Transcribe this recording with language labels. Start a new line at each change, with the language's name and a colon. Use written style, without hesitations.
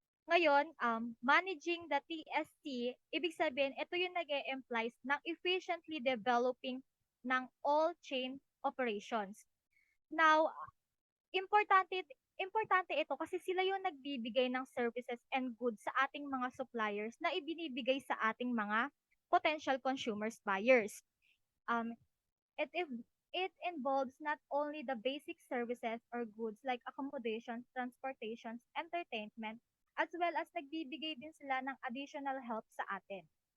Filipino: Ngayon, managing the TSC, ibig sabihin, ito yung nag-e-implies ng efficiently developing ng all chain operations. Now, importante ito kasi sila yung nagbibigay ng services and goods sa ating mga suppliers na ibinibigay sa ating mga potential consumers, buyers.
English: It involves not only the basic services or goods like accommodations, transportations, entertainment, as well as
Filipino: nagbibigay din sila ng additional help sa atin.